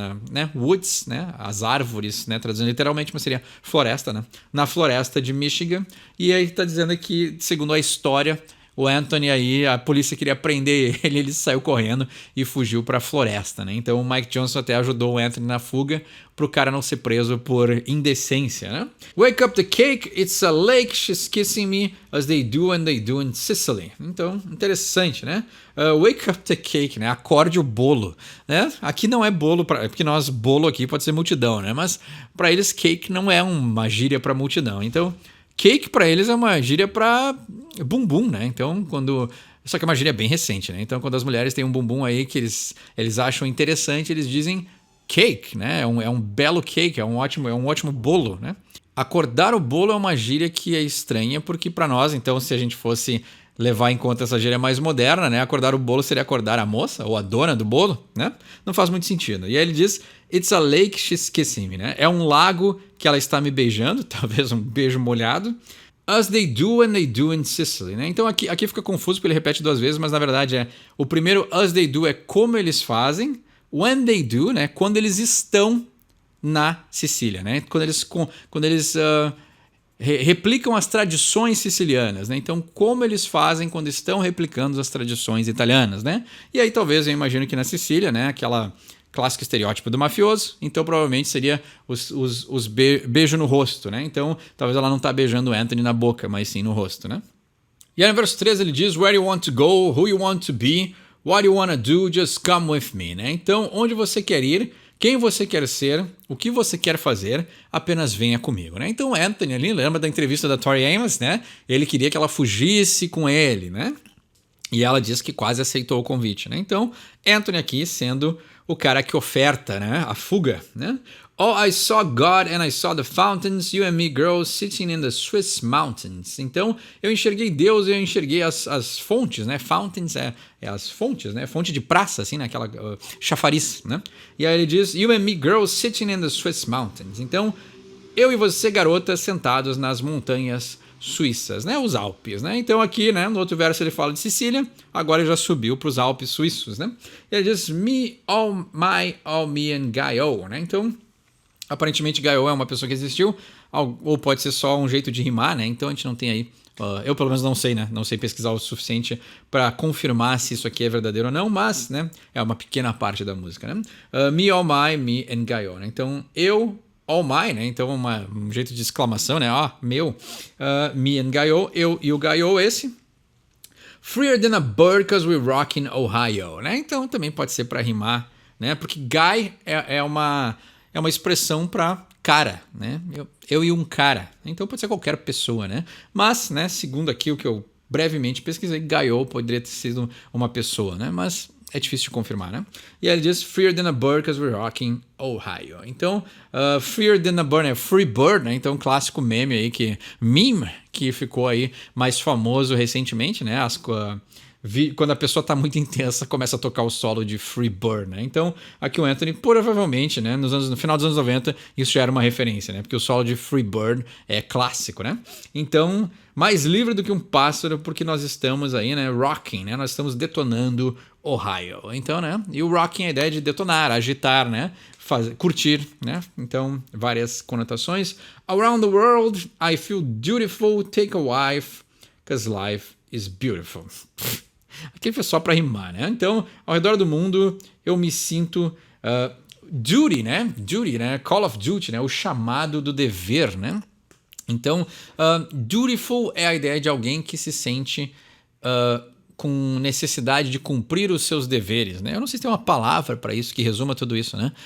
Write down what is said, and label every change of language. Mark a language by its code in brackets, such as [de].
[pt] Né? Woods, né? As árvores, né? Traduzindo literalmente, mas seria floresta, né? Na floresta de Michigan. E aí tá dizendo que, segundo a história, o Anthony aí, a polícia queria prender ele saiu correndo e fugiu para a floresta, né? Então o Mike Johnson até ajudou o Anthony na fuga pro cara não ser preso por indecência, né? [en] Wake up the cake, it's a lake, she's kissing me as they do and they do in Sicily. [pt] Então, interessante, né? [en] Wake up the cake, [pt] né? Acorde o bolo, né? Aqui não é bolo, porque nós, bolo aqui pode ser multidão, né? Mas para eles cake não é uma gíria para multidão, então... Cake para eles é uma gíria para bumbum, né? Então, só que é uma gíria bem recente, né? Então, quando as mulheres têm um bumbum aí que eles acham interessante, eles dizem cake, né? É um belo cake, é um ótimo bolo, né? Acordar o bolo é uma gíria que é estranha, porque para nós, então, se a gente fosse levar em conta essa gíria mais moderna, né? Acordar o bolo seria acordar a moça ou a dona do bolo, né? Não faz muito sentido. E aí ele diz, [en] it's a lake she's kissing me, [pt] né? É um lago que ela está me beijando, talvez um beijo molhado. [en] As they do when they do in Sicily, né? [pt] Então aqui fica confuso porque ele repete 2 vezes, mas na verdade o primeiro [en] as they do [pt] é como eles fazem, [en] when they do, [pt] né? Quando eles estão na Sicília, né? Quando eles replicam as tradições sicilianas, né? Então, como eles fazem quando estão replicando as tradições italianas, né? E aí, talvez, eu imagino que na Sicília, né? Aquela clássico estereótipo do mafioso, então provavelmente seria os beijo no rosto, né? Então, talvez ela não tá beijando o Anthony na boca, mas sim no rosto, né? E aí, no verso 13, ele diz, [en] where you want to go, who you want to be, what you want to do, just come with me, [pt] né? Então, onde você quer ir, quem você quer ser, o que você quer fazer, apenas venha comigo, né? Então Anthony ali, lembra da entrevista da Tori Amos, né? Ele queria que ela fugisse com ele, né? E ela diz que quase aceitou o convite, né? Então Anthony aqui sendo o cara que oferta, né? A fuga, né? [en] Oh, I saw God and I saw the fountains, you and me girls sitting in the Swiss mountains. [pt] Então, eu enxerguei Deus e eu enxerguei as fontes, né? Fountains é as fontes, né? Fonte de praça, assim, né? Aquela chafariz, né? E aí ele diz, [en] you and me girls sitting in the Swiss mountains. [pt] Então, eu e você, garotas, sentados nas montanhas suíças, né? Os Alpes, né? Então aqui, né? No outro verso ele fala de Sicília, agora ele já subiu para os Alpes suíços, né? E ele diz, [en] me, all my, all me and [pt] Gaio, né? Então, aparentemente Gaio é uma pessoa que existiu, ou pode ser só um jeito de rimar, né? Então a gente não tem aí, eu pelo menos não sei, né? Não sei pesquisar o suficiente para confirmar se isso aqui é verdadeiro ou não, mas, né? É uma pequena parte da música, né? [en] Me, all my, me and [pt] Gaio, né? Então eu, [en] all my, [pt] né? Então um jeito de exclamação, né? Meu, [en] me and [pt] Gaio, eu e o Gaio esse. [en] Freer than a bird cause we rock in Ohio, né? [pt] Então também pode ser para rimar, né? Porque guy é uma expressão para cara, né? Eu e um cara. Então pode ser qualquer pessoa, né? Mas, né, segundo aqui o que eu brevemente pesquisei, Gaio poderia ter sido uma pessoa, né? Mas é difícil de confirmar, né? E aí ele diz [en] Freer than a bird cause we're rocking Ohio. [pt] Então, [en] Freer than a bird [pt] é Free Bird, né? Então, clássico meme aí, meme que ficou aí mais famoso recentemente, né? Quando a pessoa tá muito intensa, começa a tocar o solo de Free Bird, né? Então, aqui o Anthony, provavelmente, né, no final dos anos 90, isso já era uma referência, né? Porque o solo de Free Bird é clássico, né? Então, mais livre do que um pássaro, porque nós estamos aí, né, rocking, né? Nós estamos detonando Ohio. Então, né? E o rocking é a ideia de detonar, agitar, né? Curtir, né? Então, várias conotações. [en] Around the world, I feel dutiful, take a wife, cause life is beautiful. [pt] Aqui foi só para rimar, né? Então, ao redor do mundo, eu me sinto duty, né? Duty, né? Call of duty, né? O chamado do dever, né? Então, dutiful é a ideia de alguém que se sente com necessidade de cumprir os seus deveres, né? Eu não sei se tem uma palavra para isso que resuma tudo isso, né?